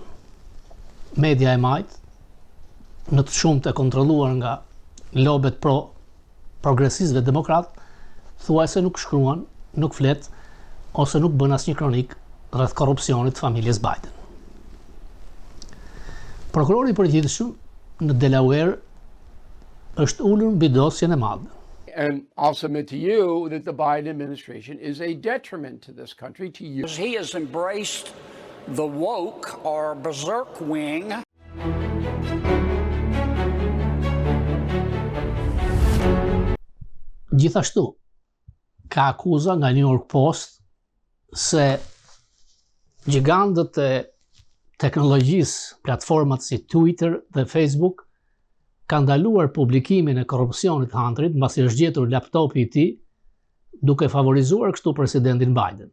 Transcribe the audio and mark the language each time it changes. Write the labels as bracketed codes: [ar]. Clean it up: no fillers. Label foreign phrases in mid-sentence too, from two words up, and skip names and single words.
[sq] Media e majt, në të shumtë e kontrolluar nga lobet progresistëve demokrat, thuajse nuk shkruan, nuk flet, ose nuk bën asnjë kronik rreth korrupsionit të familjes Biden. Prokurori i përgjithshëm në Delaware është ulur mbi dosjen e madhe. [en] And I'll submit to you that the Biden administration is a detriment to this country, to you. He has embraced the woke or berserk wing. [sq] Gjithashtu, ka akuza nga New York Post se gjigantët e teknologjisë, platformat si Twitter dhe Facebook, ka ndaluar publikimin e korrupsionit Hunterit mbasi është gjetur laptopi i tij, duke favorizuar kështu presidentin Biden.